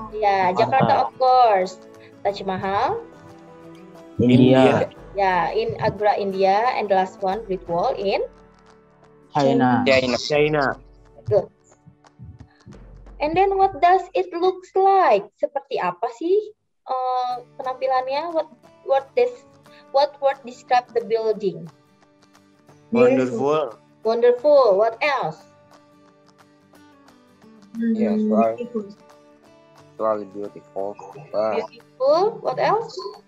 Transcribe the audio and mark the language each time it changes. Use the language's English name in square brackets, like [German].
[English] Yeah, Jakarta, of course. Taj Mahal, India. yeah, in Agra, India. And the last one, Great Wall in China. China. Good. And then what does it looks like? [Indonesian] Seperti apa sih penampilannya? [English] What word describe the building? Wonderful. Wonderful. What else? Yes, right. Really beautiful. Beautiful. What else?